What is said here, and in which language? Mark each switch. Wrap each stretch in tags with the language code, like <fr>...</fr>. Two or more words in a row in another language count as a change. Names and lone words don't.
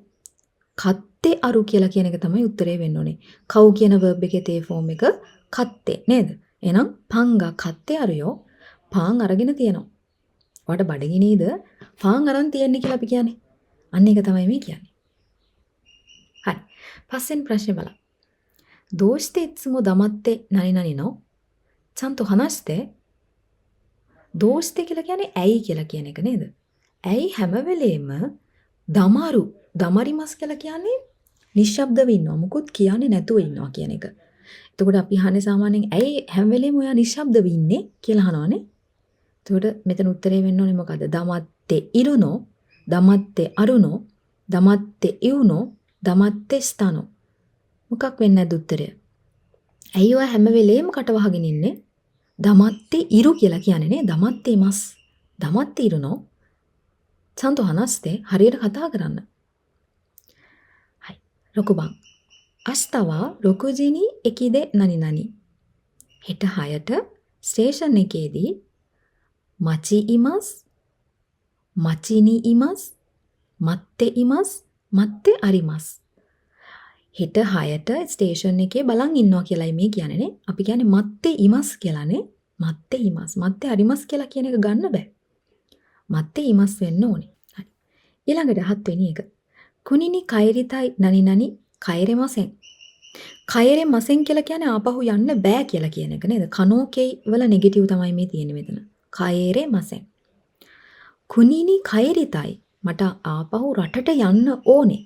<ja>買ってある</ja> <si>කියලා කියන එක තමයි උත්තරේ වෙන්න ඕනේ. කව් කියන verb එකේ තේ ෆෝම් එක කත්තේ නේද? එහෙනම්</si> <ja>パンが買ってあるよ</ja> <si>පාන් අරගෙන තියෙනවා. ඔයාට බඩගිනීද පාන් අරන් තියන්නේ කියලා අපි කියන්නේ. අන්න ඒක තමයි මේ කියන්නේ. හරි. පස්වෙනි ප්‍රශ්නේ බලන්න.</si> <ja>どうしていつも黙って何々のちゃんと話して</ja> <si>どうして කියලා කියන්නේ ඇයි කියලා කියන එක නේද? ඇයි හැම වෙලේම</si> <ja>黙る黙ります</ja> <si>කියලා කියන්නේ නිශ්ශබ්දව ඉන්නවා. මුකුත් කියන්නේ නැතුව ඉන්නවා කියන එක. එතකොට අපි අහන්නේ සාමාන්‍යයෙන් ඇයි හැම වෙලේම ඔයා නිශ්ශබ්දව ඉන්නේ කියලා අහනවානේ. එතකොට මෙතන උත්තරේ වෙන්න ඕනේ මොකද්ද?</si> <ja>黙っているの、黙ってあるの,</ja> <si>දමත්තේ ඉවුනෝ, දමත්තේ ස්තනෝ. මොකක් වෙන්නේ නැද්ද උත්තරය? ඇයි ඔයා හැම වෙලේම කට වහගෙන ඉන්නේ?</si> <ja>黙っている</ja> <si>කියලා කියන්නේ නේ.</si> <ja>黙ってます. 黙っているの。ちゃんと話して</ja> <si>හරියට කතා කරන්න.</si> <ja>6 番明日は6時に駅で何々</ja> <si>හෙට 6ට ස්ටේෂන් එකේදී</si> <ja>待ちいます 待ちにいます 待っています 待ってあります</ja> <si>හෙට 6ට ස්ටේෂන් එකේ බලන් ඉන්නවා කියලායි මේ කියන්නේ නේ. අපි කියන්නේ 待っていますකියලානේ.</si> <ja>待っています 待ってあります</ja> <si>කියලා කියන එක ගන්න බෑ. 待っています වෙන්න ඕනේ. හරි. ඊළඟට 7 වෙනි එක.</si> <ja>国に帰りたい何々帰れません.</ja> <si>කෛරෙමසෙන් කියලා කියන්නේ ආපහු යන්න බෑ කියලා කියන එක නේද? කනෝකේ වල නෙගටිව් තමයි මේ තියෙන්නේ මෙතන. කෛරෙමසෙන්.</si> <ja>国に帰りたい</ja> <si>මට ආපහු රටට යන්න ඕනේ.</si>